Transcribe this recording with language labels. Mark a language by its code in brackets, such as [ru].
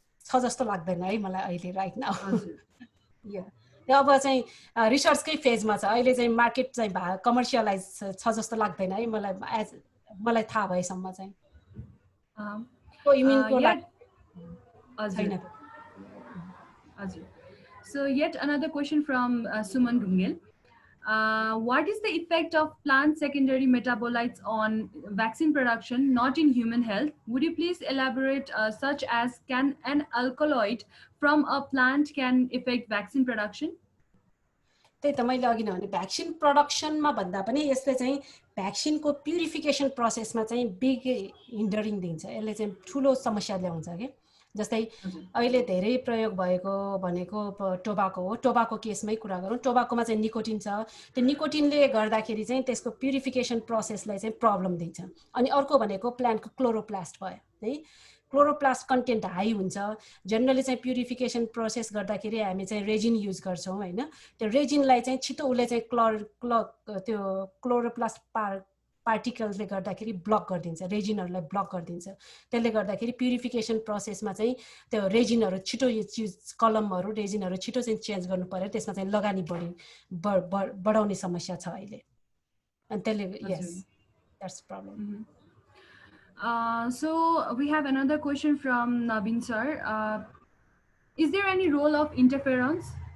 [ne] छ जस्तो लाग्दैन है मलाई अहिले [en] right now [ne] हजुर त्यो अब चाहिँ रिसर्चकै फेजमा छ अहिले चाहिँ मार्केट चाहिँ कमर्सियलाइज छ जस्तो लाग्दैन है मलाई थाहा भएसम्म चाहिँ इम्युनको [en] yet [ne] लागि छैन [en] Ajay. So yet another question from Suman Dungel. What is the effect of plant secondary metabolites on vaccine production, not in human health? Would you please elaborate such as can an alkaloid from a plant can affect vaccine production? [ne] त्यही त मैले अघि नै भने vaccine प्रोडक्सनमा भन्दा पनि यसले चाहिँ भ्याक्सिनको प्युरिफिकेसन प्रोसेसमा चाहिँ बिग हिन्डरिङ दिन्छ यसले चाहिँ ठुलो समस्या ल्याउँछ कि जस्तै अहिले धेरै प्रयोग भएको भनेको टोबाको हो टोबाको केसमै कुरा गरौँ टोबाकोमा चाहिँ निकोटिन छ त्यो निकोटिनले गर्दाखेरि चाहिँ त्यसको प्युरिफिकेसन प्रोसेसलाई चाहिँ प्रब्लम दिन्छ अनि अर्को भनेको प्लान्टको क्लोरोप्लास्ट भयो है क्लोरोप्लास्ट कन्टेन्ट हाई हुन्छ जनरली चाहिँ प्युरिफिकेसन प्रोसेस गर्दाखेरि हामी चाहिँ रेजिन युज गर्छौँ हैन त्यो रेजिनलाई चाहिँ छिटो उसले चाहिँ त्यो क्लोरोप्लास्ट पार्टिकल्सले गर्दाखेरि ब्लक गरिदिन्छ रेजिनहरूलाई ब्लक गरिदिन्छ त्यसले गर्दाखेरि प्युरिफिकेसन प्रोसेसमा चाहिँ त्यो रेजिनहरू छिटो कलमहरू रेजिनहरू छिटो चाहिँ चेन्ज गर्नु पर्यो त्यसमा चाहिँ लगानी बढाउने समस्या छ अहिले अनि त्यसले [en] यस that's problem So we have another question from Nabin sir. Is there any role of interferons?